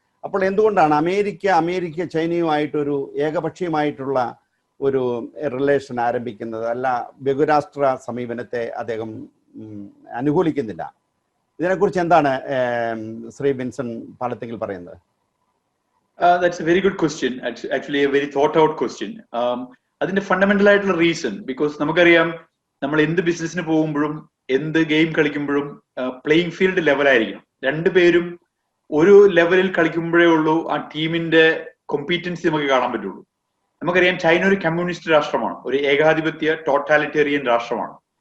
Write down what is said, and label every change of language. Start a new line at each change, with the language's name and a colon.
Malayalam: അപ്പോൾ എന്തുകൊണ്ടാണ് അമേരിക്ക ചൈനയുമായിട്ടൊരു ഏകപക്ഷീയമായിട്ടുള്ള ഒരു റിലേഷൻ ആരംഭിക്കുന്നത്? അല്ല, ബഹുരാഷ്ട്ര സമീപനത്തെ അദ്ദേഹം അനുകൂലിക്കുന്നില്ല. ഇതിനെക്കുറിച്ച് എന്താണ് ശ്രീ വിൻസൻ പാലത്തെങ്കിൽ പറയുന്നത്?
English: That's a very good question. Actually a very thought out question.
Malayalam: അതിന്റെ ഫണ്ടമെന്റൽ ആയിട്ടുള്ള റീസൺ, ബിക്കോസ് നമുക്കറിയാം നമ്മൾ എന്ത് ബിസിനസ്സിന് പോകുമ്പോഴും എന്ത് ഗെയിം കളിക്കുമ്പോഴും പ്ലേയിങ് ഫീൽഡ് ലെവലായിരിക്കണം. 2 പേരും ഒരു ലെവലിൽ കളിക്കുമ്പോഴേ ഉള്ളൂ ആ ടീമിന്റെ കോമ്പീറ്റൻസി നമുക്ക് കാണാൻ പറ്റുള്ളൂ. നമുക്കറിയാം ചൈന ഒരു കമ്മ്യൂണിസ്റ്റ് രാഷ്ട്രമാണ്, ഒരു ഏകാധിപത്യ ടോട്ടാലിറ്റേറിയൻ രാഷ്ട്രമാണ്.